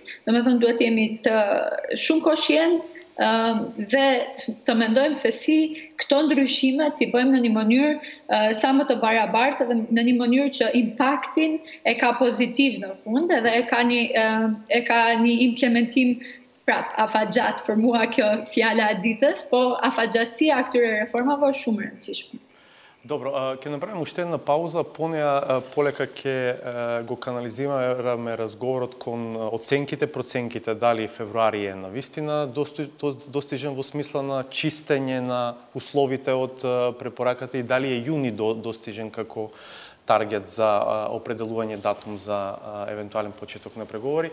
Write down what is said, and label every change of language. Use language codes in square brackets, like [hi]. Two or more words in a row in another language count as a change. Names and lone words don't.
[sq] Domethënë duhet jemi të shumë koshient dhe të mendojmë se si këto ndryshime t'i bëjmë në një mënyrë sa më të barabartë dhe në një mënyrë që impaktin e ka pozitiv në fund edhe e ka një implementim afatgjat për mua kjo fjala e ditës, po afatgjatësia e këtyre reformave është shumë e rëndësishme. [mk] Добро, ќе направиме уште една пауза, по неа полека ќе го канализираме разговорот кон оценките, проценките, дали февруари е навистина достижен во смисла на чистење на условите од препораката и дали е јуни достижен како таргет за определување датум за евентуален почеток на преговори.